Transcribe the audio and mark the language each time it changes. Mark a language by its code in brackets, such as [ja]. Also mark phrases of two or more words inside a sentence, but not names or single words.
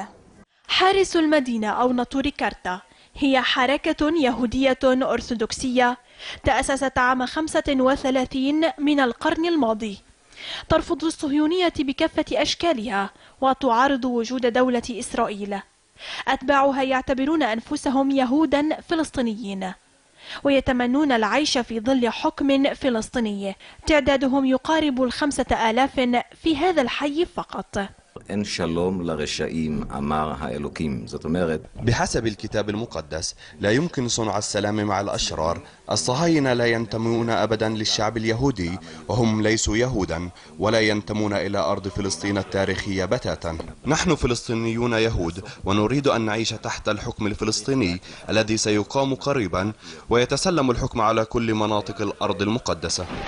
[ar] حارس المدينة أو ناطوري كارتا هي حركة يهودية أرثوذكسية تأسست عام 35 من القرن الماضي، ترفض الصهيونية بكافة أشكالها وتعارض وجود دولة إسرائيل. أتباعها يعتبرون أنفسهم يهودا فلسطينيين ويتمنون العيش في ظل حكم فلسطيني تعدادهم يقارب 5000 في هذا الحي فقط. [he] אין שלום לרשעים, אמר האלוקים. זאת אומרת, [ar] بحسب الكتاب المقدس لا يمكن صنع السلام مع الأشرار. الصهاينة لا ينتمون أبدا للشعب اليهودي، وهم ليسوا يهودا ولا ينتمون إلى أرض فلسطين التاريخية بتاتا. نحن فلسطينيون يهود ونريد أن نعيش تحت الحكم الفلسطيني الذي سيقام قريبا ويتسلم الحكم على كل مناطق الأرض المقدسة.